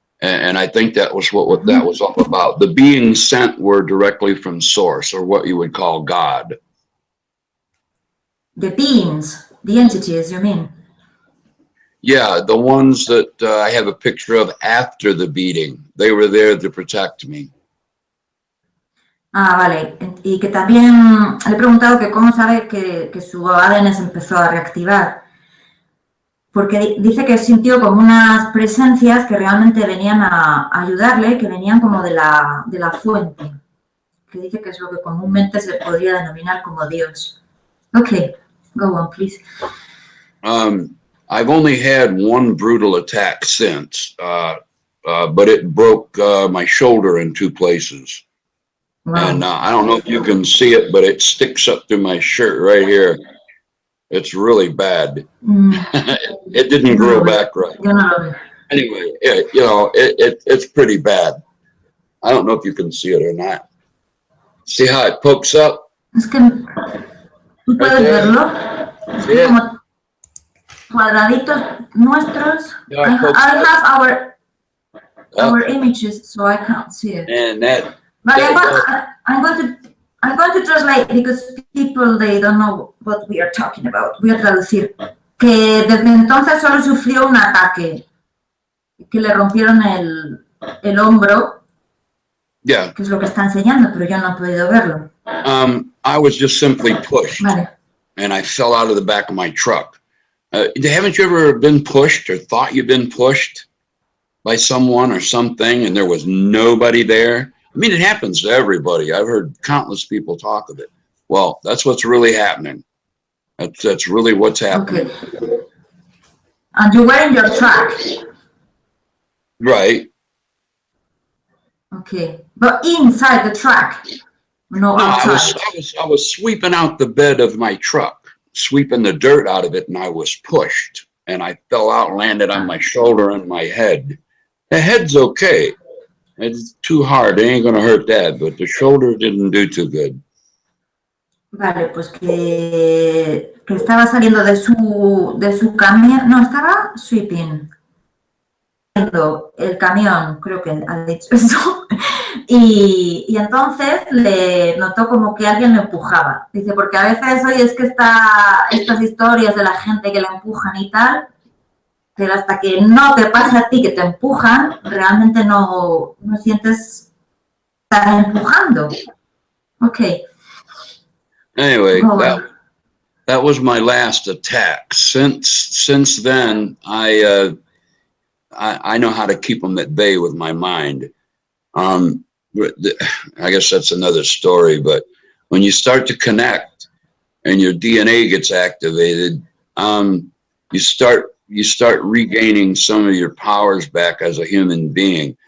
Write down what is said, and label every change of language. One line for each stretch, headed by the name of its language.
English: And I think that was what that was all about. The beings sent were directly from Source, or what you would call God. The beings, the entities, you mean? Yeah, the ones that I have a picture of after the beating. They were there to protect me.
Spanish: Ah, vale. Y que también le he preguntado que cómo sabe que su ADN se empezó a reactivar. Porque dice que sintió como unas presencias que realmente venían a ayudarle, que venían como de la fuente. Que dice que es lo que comúnmente se podría denominar como Dios.
English: Okay, go on, please. I've only had one brutal attack since, but it broke my shoulder in 2 places. Wow. And I don't know if you can see it, but it sticks up through my shirt right here. It's really bad. It didn't grow back right. Anyway, you know, it's pretty bad. I don't know if you can see it or not. See how it pokes up?
Spanish: Es que tú puedes verlo. Como cuadraditos nuestros.
English: I have our images, so I can't see it. And that. But I'm going to translate because people, they don't know what we are talking about.
Spanish: Voy a traducir. Que desde entonces solo sufrió un ataque. Que le rompieron el hombro.
English: Yeah.
Spanish: Que es lo que está enseñando, pero yo no he podido verlo.
English: I was just simply pushed.
Spanish: Vale.
English: And I fell out of the back of my truck. Haven't you ever been pushed or thought you've been pushed by someone or something and there was nobody there? I mean, it happens to everybody. I've heard countless people talk of it. Well, that's what's really happening. That's really what's happening. Okay. And you were in your truck. Right. Okay. But inside the truck. No, outside. I was sweeping out the bed of my truck, sweeping the dirt out of it, and I was pushed. And I fell out and landed on my shoulder and my head. The head's okay. It's too hard. It ain't going to hurt that, but the shoulder didn't do too good.
Spanish: Vale, pues que estaba saliendo de su camión. No, estaba sweeping. El camión, creo que ha dicho eso. Y entonces le notó como que alguien lo empujaba. Dice, porque a veces hoy es que estas historias de la gente que la empujan y tal, pero hasta que no te pasa a ti que te empujan, realmente no sientes estar empujando.
English: Okay. Anyway, that was my last attack. Since then, I know how to keep them at bay with my mind. I guess that's another story, but when you start to connect and your DNA gets activated, you start regaining some of your powers back as a human being.